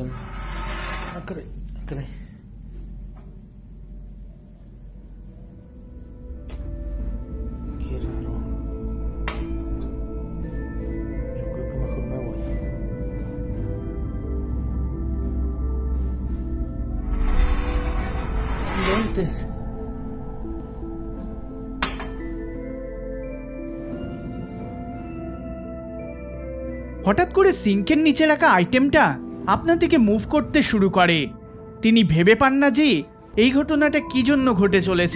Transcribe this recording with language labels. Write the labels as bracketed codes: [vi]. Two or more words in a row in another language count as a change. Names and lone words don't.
[es] Ah, caray, caray. Qué raro. Yo creo que mejor me voy. Lentes. [bn] হঠাৎ করে সিঙ্কের নিচে রাখা আইটেমটা আপনা থেকে মুভ করতে শুরু করে। তিনি ভেবে পান না যে এই ঘটনাটা কি জন্য ঘটে চলেছে।